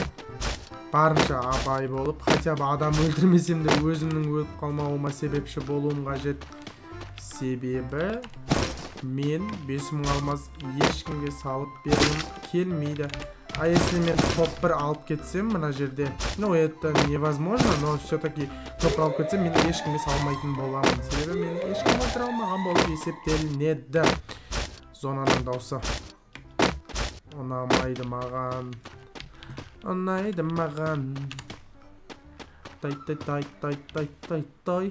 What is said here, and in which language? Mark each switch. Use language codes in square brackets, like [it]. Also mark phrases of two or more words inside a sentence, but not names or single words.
[kk] Барынша абай болып, [ru] хотя бы [kk] адам өлтірмесем де өзімнің өліп қалмауыма себепші болуым қажет. Себебі мен 5000 алмаз ешкімге салып бергім келмейді. Если мен топ-1 алып кетсем мына жерде, [ru] это невозможно, но все-таки [kk] топ алып кетсем мен ешкімге салмайтын боламын. Себебі мен ешкім өлтіре алмаған болып есептелінеді. Зонаның дауысы ұнамайды маған. Тай.